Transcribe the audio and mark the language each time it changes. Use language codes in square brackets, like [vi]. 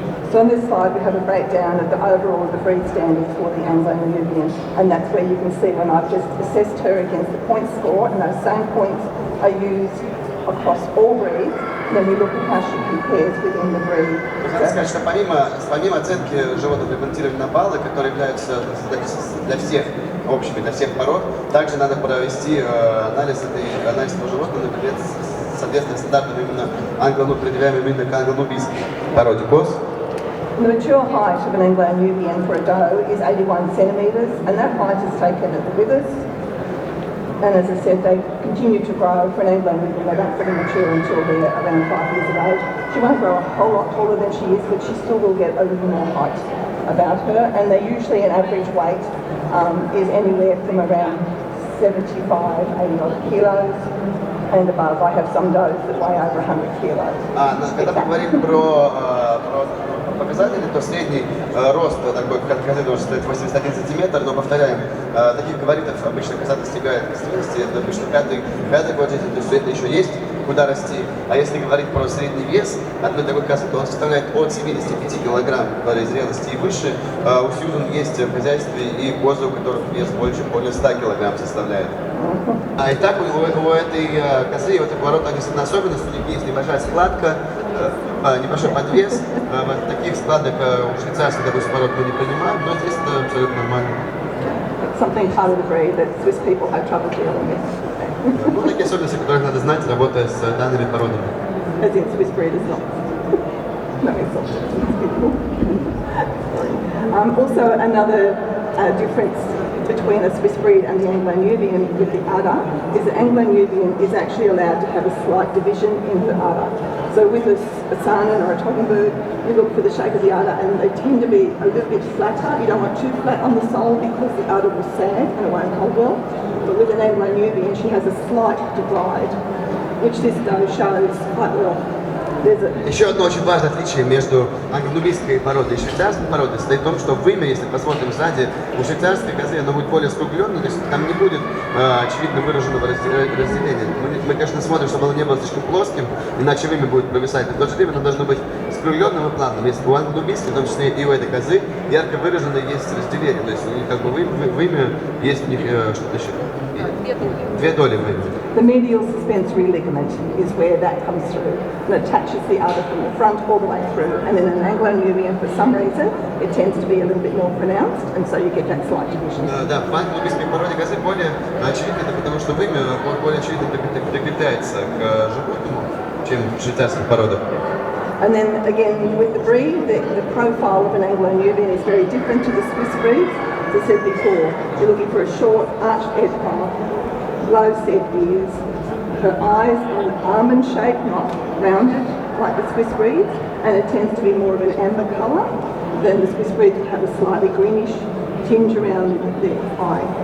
[en] So on this slide we have a breakdown of the overall of the breed standards for the Anglo-Nubian, and that's where you can see when I've just assessed her against the point score, and those same points are used across all breeds. Then we look at how she compares within the breed. [ru] Надо сказать, что помимо оценки животных регламентирования на баллы, которые являются для всех общими, для всех пород, также надо провести анализ этого животного, например, соответственно стандартам именно предъявляемым именно к англо-нубийской породе коз. [en] The mature height of an Anglo-Nubian for a doe is 81 centimetres, and that height is taken at the withers. And as I said, they continue to grow. For an Anglo-Nubian, they don't fully mature until they're around 5 years of age. She won't grow a whole lot taller than she is, but she still will get a little more height about her. And they usually, an average weight is anywhere from around 75, 80 odd kilos and above. I have some does that weigh over 100 kilos. [ru] Когда мы говорим про показатели, то средний рост такой козы должен составить 81 сантиметр, но повторяем, таких габаритов обычно коза достигает к 70, это обычно пятый год жизни, то есть это еще есть куда расти. А если говорить про средний вес одной такой козы, то он составляет от 75 килограмм при зрелости и выше. У Сьюзан есть в хозяйстве и козы, у которых вес более 100 килограмм составляет. Итак, у этой козы, у этой породы действительно особенность, у них есть небольшая складка, небольшой подвес. Таких складок у швейцарских, допустим, пород мы не принимаем, но здесь это абсолютно нормально. [en] Something part of the breed that Swiss people have trouble dealing with. [ru] Ну, такие особенности, которые надо знать, работая с данными породами. [en] As in Swiss breeders not. No insult. Also another difference between a Swiss breed and the Anglo-Nubian with the udder is that Anglo-Nubian is actually allowed to have a slight division in the udder. So with a Saanen or a Toggenburg, you look for the shape of the udder and they tend to be a little bit flatter. You don't want too flat on the sole because the udder will sag and it won't hold well. But with an Anglo-Nubian, she has a slight divide, which this doe shows quite well. [ru] Еще одно очень важное отличие между англо-нубийской породой и швейцарской породой состоит в том, что вымя, если посмотрим сзади, у швейцарской козы оно будет более скругленное, то есть там не будет очевидно выраженного разделения. Мы, конечно, смотрим, чтобы оно не было слишком плоским, иначе вымя будет провисать, но в то же время оно должно быть скругленным и плавным. Если у англо-нубийской, в том числе и у этой козы, ярко выраженное есть разделение, то есть у них как бы вымя есть у них что-то еще. Две доли вымя. [en] The medial suspensory ligament is where that comes through and attaches the udder from the front all the way through. And in an Anglo-Nubian, for some reason, it tends to be a little bit more pronounced, and so you get that slight division. [ru] Да, в англо-нубийской породе козы более очевидно, потому что вымя более очевидно прикрепляется к животному, чем в швейцарских породах. [en] And then again, with the breed, the profile of an Anglo-Nubian is very different to the Swiss breeds. As I said before, you're looking for a short, arched head part, low set ears. Her eyes are almond shaped, not rounded like the Swiss breeds, and it tends to be more of an amber colour than the Swiss breeds that have a slightly greenish tinge around the eye.